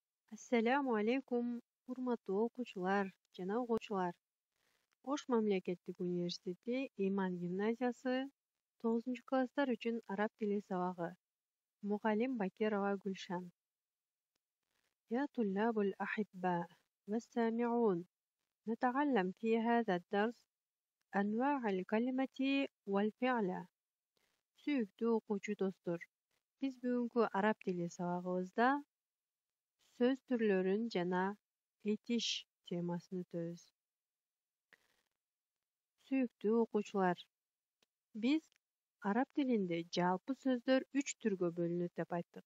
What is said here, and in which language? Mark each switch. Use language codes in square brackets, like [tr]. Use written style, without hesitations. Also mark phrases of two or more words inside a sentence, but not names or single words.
[ar] السلام عليكم, [ky] урматтуу окуучулар жана угуучулар. Ош мамлекеттик университети Иман гимназиясы 9 класстар үчүн араб тили сабагы. Мугалим Бакирова Гүлшан. [ar] يا طلاب الأحباء والسامعون، نتعلم في هذا الدرس أنواع الكلمة والفعل. [ky] Сүйүктүү окуучу достор, биз бүгүнкү араб тили сабагыбызда сөз түрлөрүн жана этиш темасын өтөбүз. Сүйүктүү окуучулар, биз араб тилинде жалпы сөздөр 3 түргө бөлүнөт деп айттык.